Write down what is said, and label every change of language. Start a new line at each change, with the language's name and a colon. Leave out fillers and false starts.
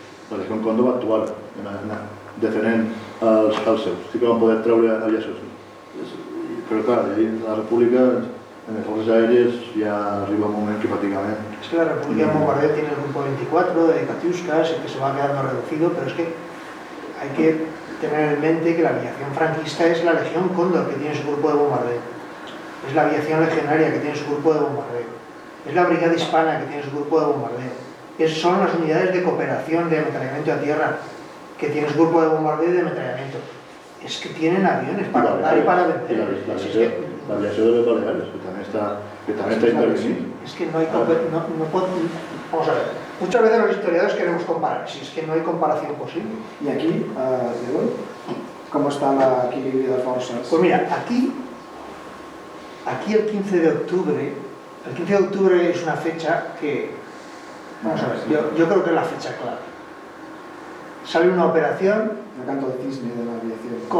Catalan: La Legión Condor va actuar defendent els seus, sí que van poder traure aviació. Però clar, la República, en les forces aèries, ja arriba un moment que prácticamente...
Spanish: Es que la República de Bombardeo tiene el grupo 24 de Katyushkas y que se va quedando reducido, pero es que hay que tener en mente que la aviación franquista es la Legión Cóndor, que tiene su grupo de bombardeo. Es la aviación legionaria, que tiene su grupo de bombardeo. Es la Brigada Hispana, que tiene su grupo de bombardeo. Son las unidades de cooperación de ametrallamiento a tierra, que tienen su grupo de bombardeo y de ametrallamiento. Es que tienen aviones para volar y para vender.
Catalan: La aviació de les Baleares, que també està intervenint.
Spanish: Es que no hay... Vamos a ver. Muchas veces los historiadores queremos comparar, si es que no hay comparación posible.
Catalan: I aquí, Diego, com està l'equilibri de forces?
Spanish: Pues mira, aquí el 15 de octubre es una fecha que, vamos a ver, yo creo que es la fecha clave. Sale una operación El canto de cisne de la aviación.